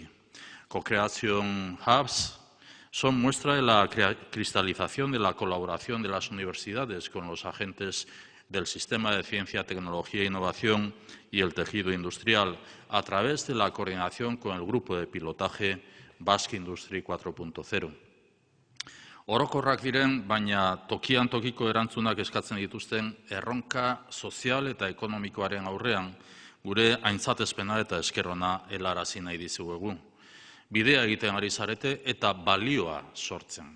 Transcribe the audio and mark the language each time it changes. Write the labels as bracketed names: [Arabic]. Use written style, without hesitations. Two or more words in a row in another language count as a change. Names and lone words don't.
[Spanish] Co-Creation Hubs son muestra de la cristalización de la colaboración de las universidades con los agentes del sistema de ciencia, tecnología e innovación y el tejido industrial a través de la coordinación con el grupo de pilotaje Basque Industry 4.0. [Basque] Orokorrak diren, baina tokian tokiko erantzunak eskatzen dituzten erronka sozial eta ekonomikoaren aurrean gure aintzatespena eta eskerrona helarazi nahi dizuegu. Bidea egiten ari zarete eta balioa sortzen.